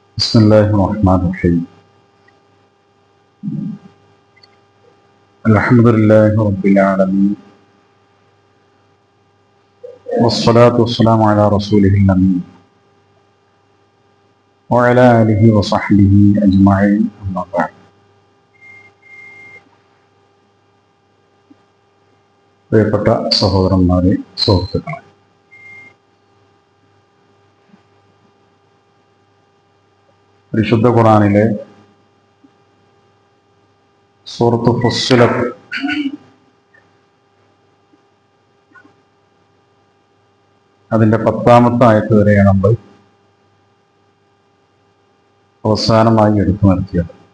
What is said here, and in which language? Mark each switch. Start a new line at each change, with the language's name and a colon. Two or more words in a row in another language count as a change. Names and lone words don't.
Arabic: بسم الله الرحمن الرحيم الحمد لله رب العالمين والصلاة والسلام على رسوله الأمين وعلى آله وصحبه أجمعين أما بعد.
Malayalam: പ്രിയപ്പെട്ട സഹോദരന്മാരെ, സുഹൃത്തുക്കളെ, പരിശുദ്ധ ഖുർആനിലെ സൂറത്ത് ഫുസ്സിലത്ത് അതിൻ്റെ 10-ാമത്തെ ആയത്ത് വരെയാണ് നമ്മൾ അവസാനമായി എടുത്തു നിർത്തിയത്.